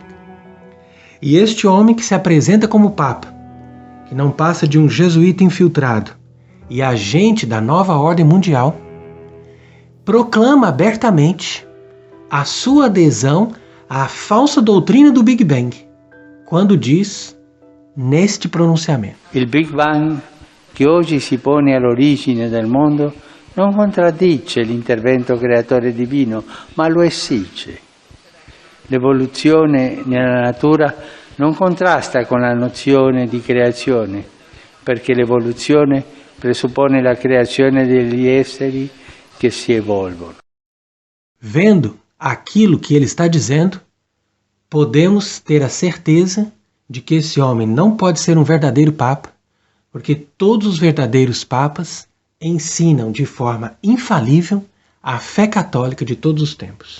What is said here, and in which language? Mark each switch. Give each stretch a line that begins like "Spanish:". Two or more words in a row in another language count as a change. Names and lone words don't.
Portuguese: E este homem que se apresenta como Papa, que não passa de um jesuíta infiltrado e agente da nova ordem mundial, proclama abertamente a sua adesão à falsa doutrina do Big Bang, quando diz neste pronunciamento:
Italian: Il Big Bang, che oggi si pone all'origine del mondo, non contraddice l'intervento creatore divino, ma lo esige. L'evoluzione nella natura non contrasta con la nozione di creazione, perché l'evoluzione presuppone la creazione degli esseri che si evolvono.
Portuguese: Vendo aquilo que ele está dizendo, podemos ter a certeza de que esse homem não pode ser um verdadeiro Papa, porque todos os verdadeiros papas ensinam de forma infalível a fé católica de todos os tempos.